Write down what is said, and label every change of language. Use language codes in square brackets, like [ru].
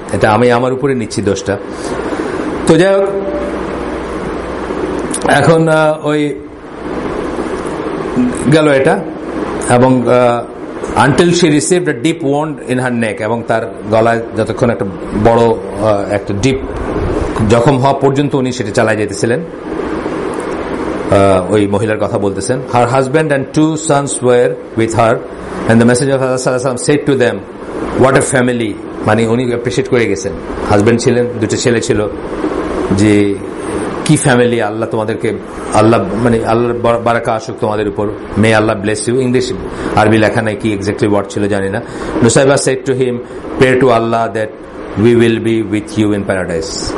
[bn] এটা আমি আমার উপরে নিচ্ছি দোষটা. তো যাই হোক, এখন ওই গেল এটা, এবং [en] until she received a deep wound in her neck, [bn] এবং তার গলায় যতক্ষণ একটা বড় একটা ডিপ জখম হওয়া পর্যন্ত উনি সেটা চালায় যেতেছিলেন. ওই মহিলার কথা বলতেছেন. [en] Her husband and 2 sons were with her and the messenger of Allah sallallahu alaihi wasallam said to them, what a family. [bn] মানে উনি অ্যাপ্রিশিয়েট করে গেছেন, হাজব্যান্ড ছিলেন, 2টা ছেলে ছিল, যে কি ফ্যামিলি, আল্লাহ তোমাদেরকে, আল্লাহ মানে আল্লাহর বারাকা আসুক তোমাদের উপর, [en] May Allah bless you. [bn] ইংলিশ আরবি লেখা নাই, কি এক্স্যাক্টলি ওয়ার্ড ছিল জানি না. [en] Nusaiba said to him, pray to Allah that we will be with you in paradise.